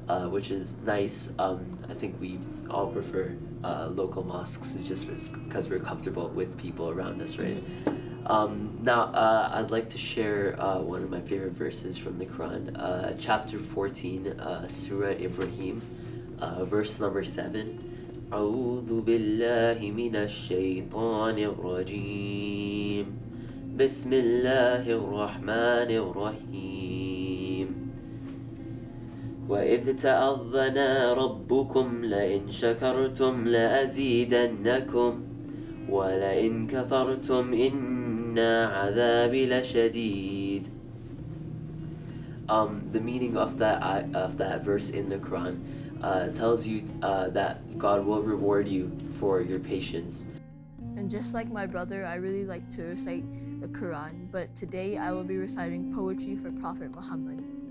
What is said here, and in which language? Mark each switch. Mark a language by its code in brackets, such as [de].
[en] which is nice. I think we all prefer local mosques, it's just because we're comfortable with people around us, right? Now, I'd like to share one of my favorite verses from the Quran, chapter 14, Surah Ibrahim, verse number 7. [ar] أعوذ بالله من الشيطان الرجيم بسم الله الرحمن الرحيم وإذ تأذن ربكم لئن شكرتم لأزيدنكم ولئن كفرتم إن عذابي لشديد. [en] The meaning of that verse in the Quran tells you that God will reward you for your patience. And just like my brother, I really like to recite the Quran, but today I will be reciting poetry for Prophet Muhammad.